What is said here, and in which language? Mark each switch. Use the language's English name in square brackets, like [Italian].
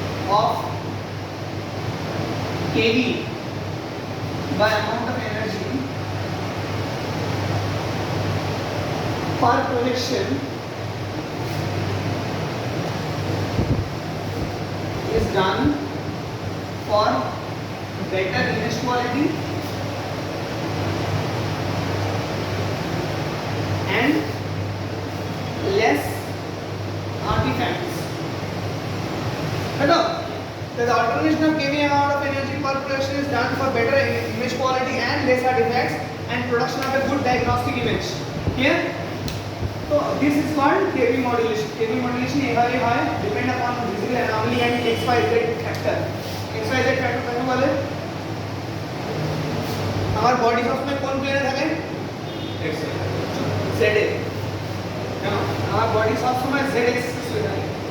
[English] of kV by amount of energy per projection is done for better image quality and less artifacts. Hello? The alternation of kV amount of energy per projection is done for better image quality and less artifacts and production of a good diagnostic image. Clear? So this is called kV modulation. kV modulation [Bangla] এভাবে হয় [English] depend upon visible anomaly and XYZ factor. [Bangla] XYZ factor কাকে বলে? আমার body সবসময় কোন প্লেনে থাকে? Z এ। কেন? আমার বডি সবসময় Z এক্সিস হয়ে থাকে।